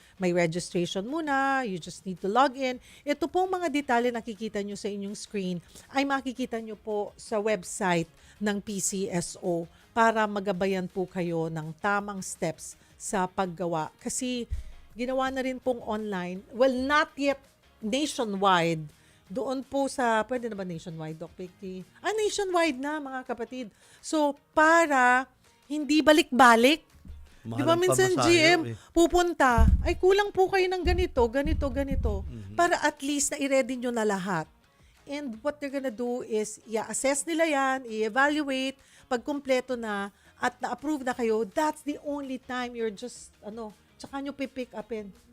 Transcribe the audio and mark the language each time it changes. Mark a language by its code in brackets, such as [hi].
[tl] May registration muna, [en] you just need to log in. [tl] Ito pong mga detalye nakikita nyo sa inyong screen ay makikita nyo po sa website ng PCSO para magabayan po kayo ng tamang steps sa paggawa. Kasi ginawa na rin pong online, [en] well, not yet nationwide. [tl] Doon po sa, pwede na ba nationwide, Doc Piggy? Nationwide na, mga kapatid. So, para hindi balik-balik. Di ba minsan GM pupunta, ay kulang po kayo ng ganito. Para at least na i-ready nyo na lahat. [en] And what they're gonna do is, [tl] i-assess nila yan, i-evaluate, pag kumpleto na, at na-approve na kayo, [en] that's the only time you're just, [tl] tsaka nyo pipick upin.